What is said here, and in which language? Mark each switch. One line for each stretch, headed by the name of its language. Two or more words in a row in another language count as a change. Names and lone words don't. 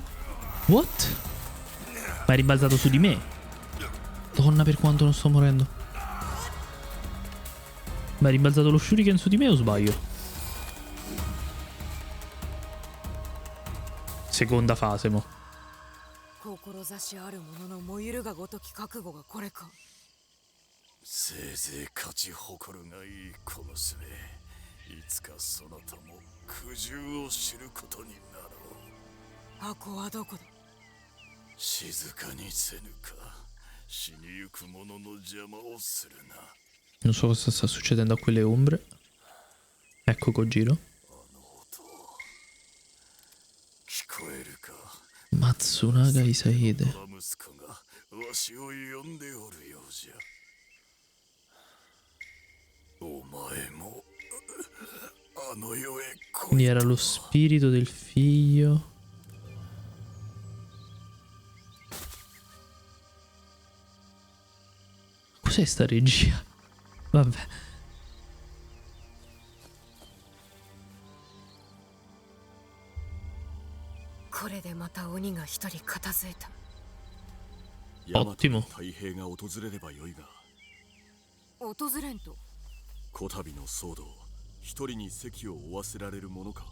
Italian: What? Ma è rimbalzato su di me. Donna, per quanto non sto morendo. Ma è rimbalzato lo shuriken su di me o sbaglio? Seconda fase, mo.
Japanese: 志ある者の燃ゆるがごとき覚悟がこれか。せいぜい勝ち誇るがいい小娘。いつかそなたも苦渋を知ることになろう。箱はどこだ。静かにせぬか。死にゆく者の邪魔をするな。
Italian: Non so cosa sta succedendo a quelle ombre. Ecco Kojiro.
Japanese: 聞こえるか。 Matsunaga Isahide. 息子がわしを呼んでおるようじゃ。お前もあの世へ来
Italian: Quindi
Japanese: い
Italian: era lo spirito del figlio. Cos'è sta regia? Vabbè.
Japanese: これでまた鬼が一人片付いた。
Italian: Ottimo.
Japanese: 太平が訪れればよいが、訪れんと。こたびの騒動、一人に席を負わせられるものか。